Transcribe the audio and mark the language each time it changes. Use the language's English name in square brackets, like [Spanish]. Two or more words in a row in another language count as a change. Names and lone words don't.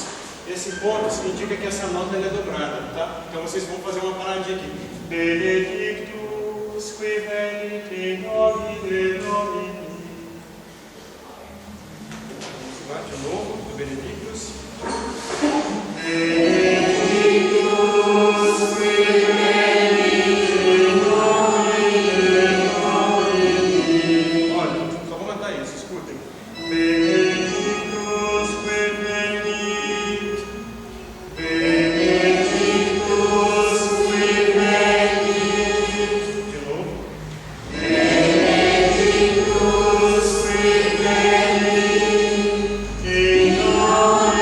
[Portuguese] Esse ponto significa que essa nota é dobrada, tá? Então vocês vão fazer uma paradinha aqui. [Latin] Benedictus qui venit in nomine Domini. [Portuguese] Vamos lá de novo, do Benedictus. [Latin] Benedictus qui venit in nomine Domini. [Portuguese] Olha, só vou cantar isso, escutem. [Latin] Benedictus qui venit, Benedictus qui venit. [Portuguese] De novo. [Latin] Benedictus qui venit in nomine